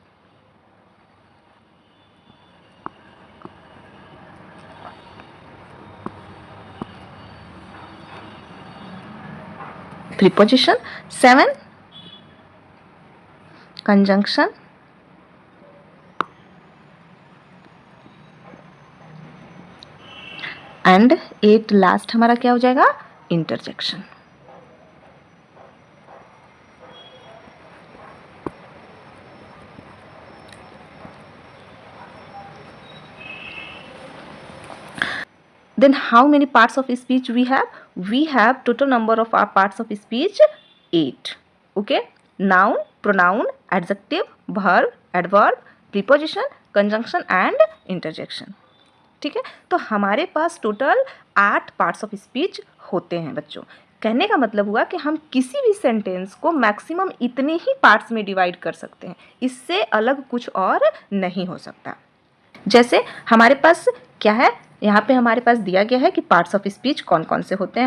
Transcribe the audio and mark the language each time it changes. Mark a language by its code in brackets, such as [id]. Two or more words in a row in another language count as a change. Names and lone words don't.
[hi] प्रीपोजिशन. 7 कंजंक्शन. एंड 8 लास्ट हमारा क्या हो जाएगा? इंटरजेक्शन. [en] Then how many parts of speech we have? We have total number of our parts of speech 8. Okay, noun, pronoun, adjective, verb, adverb, preposition, conjunction and interjection. [hi] ठीक है, तो हमारे पास टोटल 8 [en] parts of speech [hi] होते हैं बच्चों. कहने का मतलब हुआ कि हम किसी भी सेंटेंस को मैक्सिमम इतने ही पार्ट्स में डिवाइड कर सकते हैं, इससे अलग कुछ और नहीं हो सकता. जैसे हमारे पास क्या है, यहाँ पे हमारे पास दिया गया है कि [en] parts of speech [hi] कौन कौन से होते हैं.